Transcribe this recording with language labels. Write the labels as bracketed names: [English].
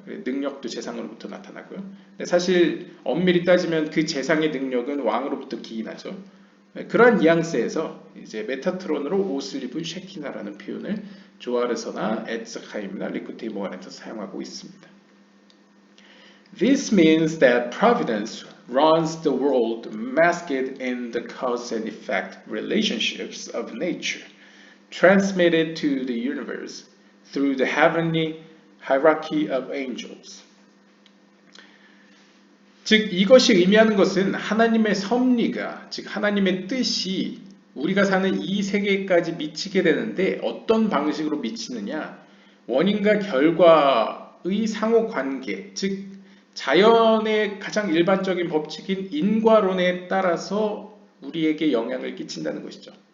[Korean] 능력도 재상으로부터 나타나고요. 근데 사실 엄밀히 따지면 그 재상의 능력은 왕으로부터 기인하죠. 그러한 뉘앙스에서 이제 메타트론으로 옷을 입은 쉐키나라는 표현을 조아르서나 에츠하임이나 리쿠테 모아렌에서 사용하고 있습니다. [English] This means that providence runs the world masked in the cause and effect relationships of nature, transmitted to the universe through the heavenly hierarchy of angels. [Korean] 즉 이것이 의미하는 것은 하나님의 섭리가, 즉 하나님의 뜻이 우리가 사는 이 세계까지 미치게 되는데 어떤 방식으로 미치느냐, 원인과 결과의 상호관계, 즉 자연의 가장 일반적인 법칙인 인과론에 따라서 우리에게 영향을 끼친다는 것이죠.